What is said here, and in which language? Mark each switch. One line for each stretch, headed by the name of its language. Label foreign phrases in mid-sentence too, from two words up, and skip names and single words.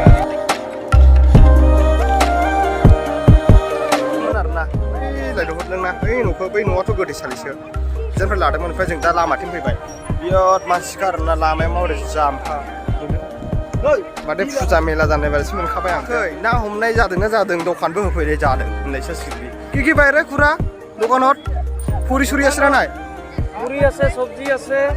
Bodo: आरोना लायदोंना बै न'आथ' गोदैसालिसो जोंनिफ्राय लादोंमोन ओमफ्राय जों दा लामाथिं फैबाय बिराद मानसिखा आरोना लामाया माबोरै जामखा माथो फुजा मेला जानाय बायदिसो मोनखाबाय आं ना हमनाय जादोंना जादों दखानबो होफैनाय जादों होननायसो सिरि
Assamese: কি বাইরে খুৰা দোকানত ফুৰি চুৰি আছে না নাই পুরি আছে সবজি আছে